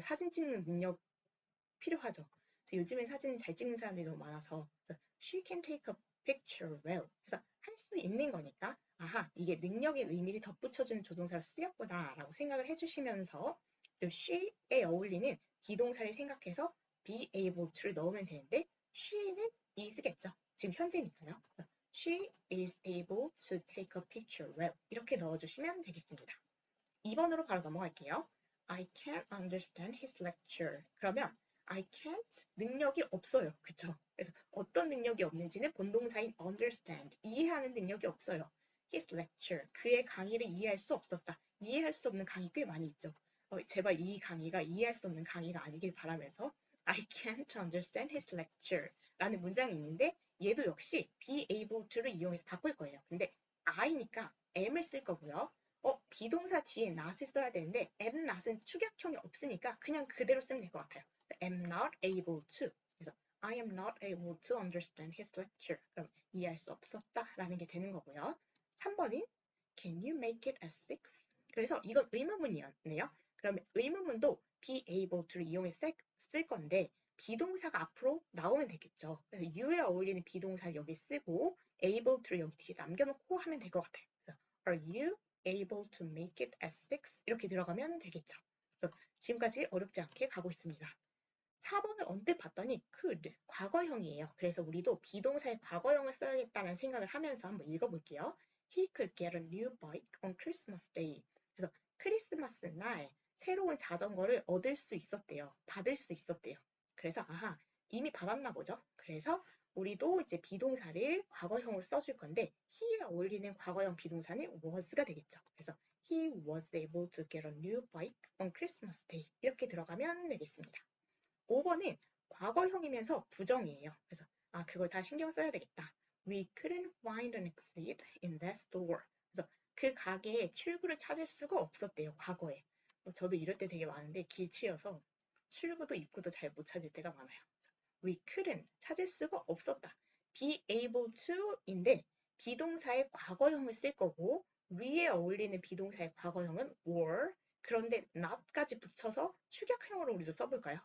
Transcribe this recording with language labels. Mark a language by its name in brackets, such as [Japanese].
[Korean] 사진 찍는 능력 필요하죠. 요즘엔 사진 잘 찍는 사람들이 너무 많아서 [English] She can take a picture well. [Korean] 그래서 할 수 있는 거니까 아하 이게 능력의 의미를 덧붙여주는 조동사로 쓰였구나 라고 생각을 해주시면서 그리고 she에 어울리는 비동사를 생각해서 be able to를 넣으면 되는데 she는 is겠죠. 지금 현재니까요. [English] She is able to take a picture well. [Korean] 이렇게 넣어주시면 되겠습니다. 2번으로 바로 넘어갈게요. [English] I can't understand his lecture. [Korean] 그러면 [English] I can't [Korean] 능력이 없어요. 그쵸? 그래서 어떤 능력이 없는지는 본동사인 understand, 이해하는 능력이 없어요. [English] His lecture, [Korean] 그의 강의를 이해할 수 없었다. 이해할 수 없는 강의 꽤 많이 있죠. 제발 이 강의가 이해할 수 없는 강의가 아니길 바라면서 [English] I can't understand his lecture [Korean] 라는 문장이 있는데 얘도 역시 be able to를 이용해서 바꿀 거예요. 근데 I니까 am을 쓸 거고요. 비동사 뒤에 not을 써야 되는데 am not은 축약형이 없으니까 그냥 그대로 쓰면 될 것 같아요. [English] am not able to. [Korean] 그래서 [English] I am not able to understand his lecture. [Korean] 그럼 이해할 수 없었다라는 게 되는 거고요. 3번은 [English] Can you make it at 6? [Korean] 그래서 이건 의문문이었네요. 그러면 의문문도 be able to를 이용해서 쓸 건데 비동사가 앞으로 나오면 되겠죠. 그래서 you에 어울리는 비동사를 여기 쓰고 able to를 여기 뒤에 남겨놓고 하면 될 것 같아요. 그래서 [English] Are you able to make it at 6? [Korean] 이렇게 들어가면 되겠죠. 그래서 지금까지 어렵지 않게 가고 있습니다. 4번을 언뜻 봤더니 could, 과거형이에요. 그래서 우리도 비동사의 과거형을 써야겠다는 생각을 하면서 한번 읽어볼게요. [English] He could get a new bike on Christmas Day. [Korean] 그래서 크리스마스 날 새로운 자전거를 얻을 수 있었대요. 받을 수 있었대요. 그래서 아하, 이미 받았나 보죠. 그래서 우리도 이제 비동사를 과거형으로 써줄 건데 he에 어울리는 과거형 비동사는 was가 되겠죠. 그래서 [English] he was able to get a new bike on Christmas Day. [Korean] 이렇게 들어가면 되겠습니다. 5번은 과거형이면서 부정이에요. 그래서 그걸 다 신경 써야 되겠다. [English] We couldn't find an exit in that store. [Korean] 그래서 그 가게에 출구를 찾을 수가 없었대요. 과거에. 저도 이럴 때 되게 많은데 길치여서 출구도 입구도 잘 못 찾을 때가 많아요. [English] We couldn't [Korean] 찾을 수가 없었다. be able to인데 비동사의 과거형을 쓸 거고 위에 어울리는 비동사의 과거형은 were 그런데 not까지 붙여서 축약형으로 우리도 써볼까요?